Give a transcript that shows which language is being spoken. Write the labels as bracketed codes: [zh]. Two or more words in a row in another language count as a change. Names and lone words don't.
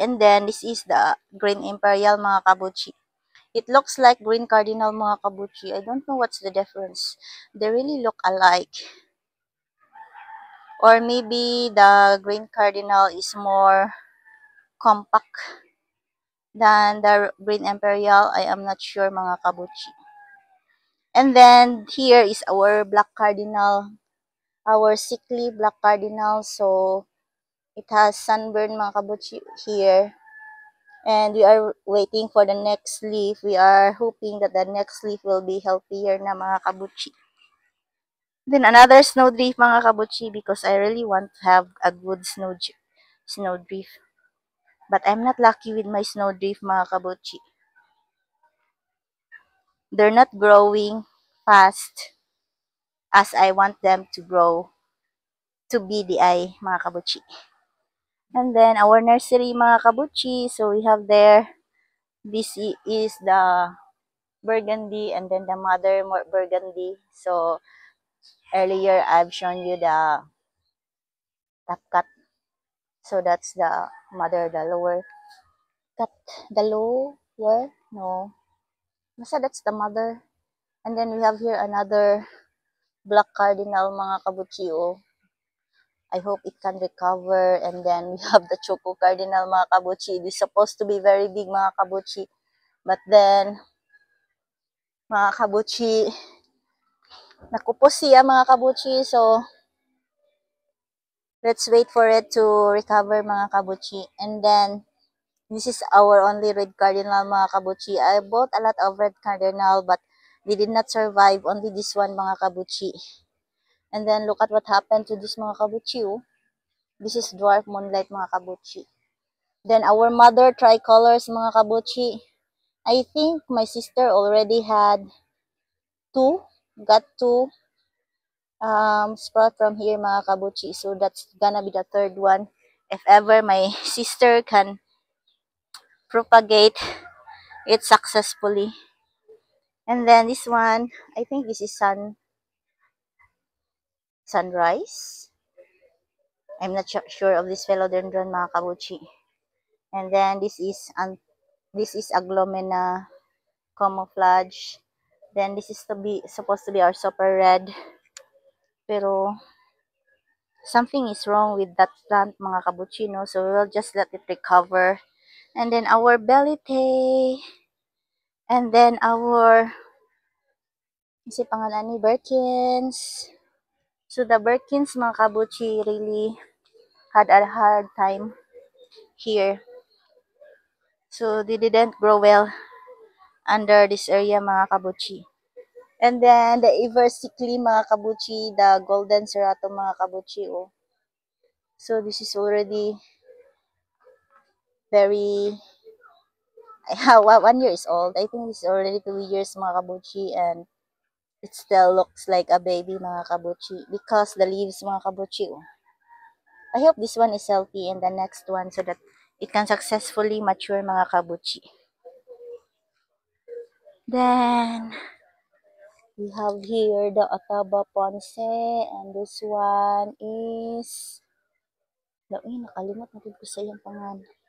[en] And then this is the green imperial, mga kabuchi. It looks like green cardinal, mga kabuchi. I don't know what's the difference. They really look alike. Or maybe the green cardinal is more compact than the green imperial. I am not sure, mga kabuchi. And then here is our black cardinal, our sickly black cardinal. So it has sunburn, mga kabuchi, here. And we are waiting for the next leaf. We are hoping that the next leaf will be healthier na, mga kabuchi. Then another snowdrift, mga kabuchi, because I really want to have a good snowdrift. But I'm not lucky with my snowdrift, mga kabuchi. They're not growing fast as I want them to grow to BDI, mga kabuchi. And then our nursery, mga kabuchi. So we have there, this is the burgundy and then the mother burgundy. So earlier I've shown you the top cut. So that's the mother, the lower cut, the lower, no. Basta that's the mother. And then we have here another black cardinal, mga kabuchi. Oh. I hope it can recover. And then we have the choco cardinal, mga kabuchi. It is supposed to be very big, mga kabuchi. But then, mga kabuchi, [ceb] nakupos siya, [en] mga kabuchi. So, let's wait for it to recover, mga kabuchi. And then, this is our only red cardinal, mga kabuchi. I bought a lot of red cardinal, but they did not survive. Only this one, mga kabuchi. And then, look at what happened to this, mga kabuchi. Oh. This is dwarf moonlight, mga kabuchi. Then, our mother tricolors, mga kabuchi. I think my sister already had got two sprout from here, mga kabuchi. So, that's gonna be the third one. If ever my sister can propagate it successfully. And then this one, I think this is sunrise. I'm not sure of this philodendron, mga kabuchi. And then this is aglomena camouflage. Then this is supposed to be our super red. Pero something is wrong with that plant, mga kabuchi, no? So we will just let it recover. And then our belite. And then our [tl] si pangalan ni [en] Birkins. So the Birkins, mga kabuchi, really had a hard time here. So they didn't grow well under this area, mga kabuchi. And then the Eversickly, mga kabuchi, the golden serrato, mga kabuchi. Oh. So this is already very 1 year is old. I think it's already 2 years, mga kabuchi, and it still looks like a baby, mga kabuchi, because the leaves, mga kabuchi. Oh. I hope this one is healthy and the next one so that it can successfully mature, mga kabuchi. Then we have here the Otaba Ponce, and this one is [ceb] nakalimot na ko sa iyang pangalan.